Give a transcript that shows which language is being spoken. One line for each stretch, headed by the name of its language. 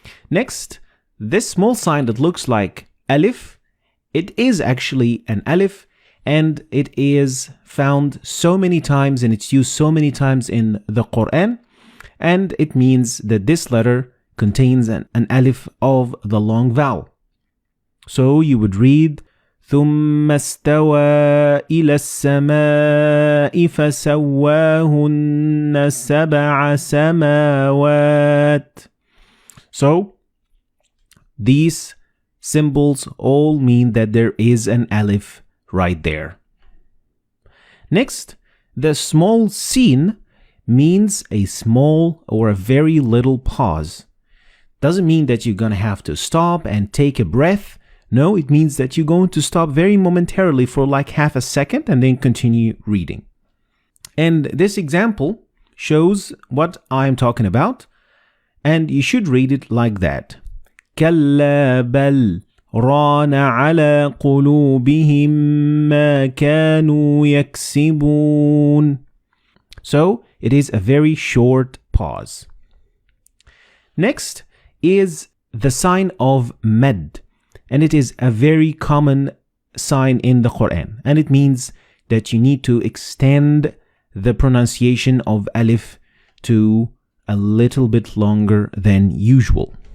English: Next, this small sign that looks like alif, it is actually an alif and it is found so many times and it's used so many times in the Qor'an, and it means that this letter contains an alif of the long vowel. So you would read
Arabic: ثم استوى إلى السماء فسواهن سبع سماوات.
English: So these symbols all mean that there is an alif right there. Next, the small sin means a small or a very little pause. Doesn't mean that you're going to have to stop and take a breath. No, it means that you're going to stop very momentarily for like half a second and then continue reading. And this example shows what I'm talking about, and you should read it like that.
Arabic: كلا بل ران على قلوبهم ما كانوا يكسبون.
English: So it is a very short pause. Next is the sign of med, and it is a very common sign in the Quran, and it means that you need to extend the pronunciation of alif to a little bit longer than usual.